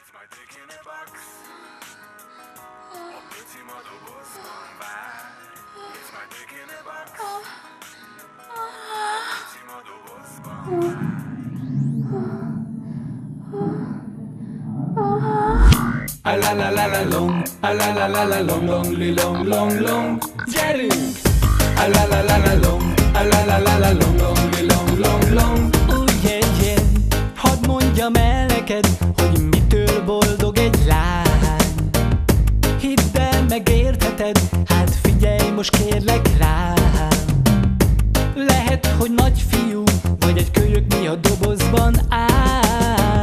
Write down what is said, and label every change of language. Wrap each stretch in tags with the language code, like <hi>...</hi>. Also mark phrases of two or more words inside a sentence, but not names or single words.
<en>dick in a box.</en> <hu>A picim a dobozban vár.</hu> <en>It's my dick in a box.</en> <hu>A picim a dobozban vár. A la la la la long, a la la la la long, long, long, long, long. Gyerünk! A la la la la long, a la la la la long, long, long, long, long. Hadd mondjam el neked, hogy mitől boldog egy lány. Hidd el, megértheted, hát figyelj most kérlek rám. Lehet, hogy nagy fiú, vagy egy kölyök mi a dobozban áll.</hu>